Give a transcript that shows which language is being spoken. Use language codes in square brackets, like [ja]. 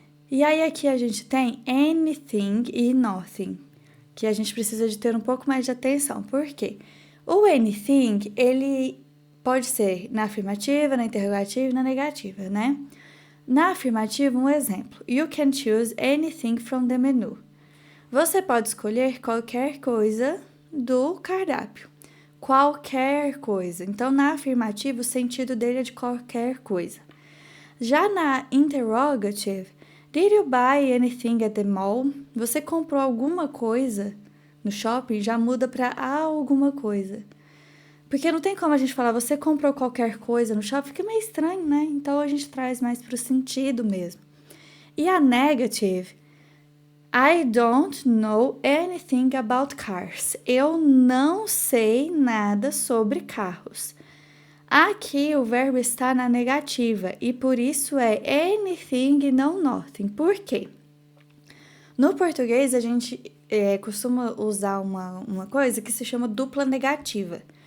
[pt] E aí aqui a gente tem anything e nothing, que a gente precisa de ter um pouco mais de atenção. Por quê? O anything, ele pode ser na afirmativa, na interrogativa e na negativa, né? Na afirmativa, um exemplo. [en] You can choose anything from the menu. [pt] Você pode escolher qualquer coisa do cardápio. Qualquer coisa. Então, na afirmativa, o sentido dele é de qualquer coisa. Já na [en] interrogative, did you buy anything at the mall? [pt] Você comprou alguma coisa no shopping? Já muda para alguma coisa. Porque não tem como a gente falar, você comprou qualquer coisa no shopping, fica meio estranho, né? Então a gente traz mais pro sentido mesmo. E a [en] negative, I don't know anything about cars. [pt] Eu não sei nada sobre carros. Aqui o verbo está na negativa e por isso é anything e não nothing. Por quê? No português a gente costuma usar uma coisa que se chama dupla negativa.